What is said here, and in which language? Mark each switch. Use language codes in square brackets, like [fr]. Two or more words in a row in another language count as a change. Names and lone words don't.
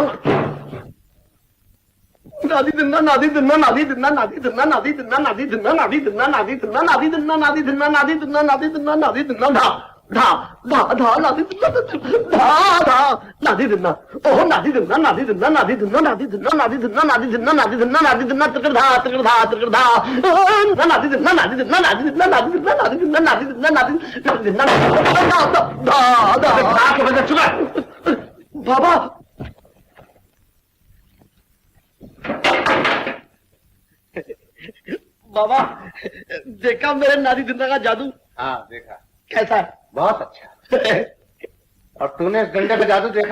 [hi] दिन्ना, नादी दिन्ना, नादी दिन्ना, नादी दिन्ना, नादी दिन्ना, नादी दिन्ना, नादी दिन्ना, नादी दिन्ना, नादी दिन्ना, नादी दिन्ना, नादी दिन्ना, नादी दिन्ना, नादी दिन्ना, नादी दिन्ना, धा धा धा धा नादी धा धा नादी धन्ना ओह नादी धन्ना नादी धन्ना नादी धन्ना नादी धन्ना नादी धन्ना नादी धन्ना नादी धन्ना नादी धन्ना तकर धा नादी धन्ना नादी धन्ना नादी धन्ना नादी धन्ना नादी धन्ना नादी धन्ना नादी धन्ना धा धा के बजा चुका बाबा बाबा देखा मेरे नादी धन्ना का जादू? हाँ देखा। कैसा है? बहुत अच्छा। और तूने इस डंडे का जादू देखा?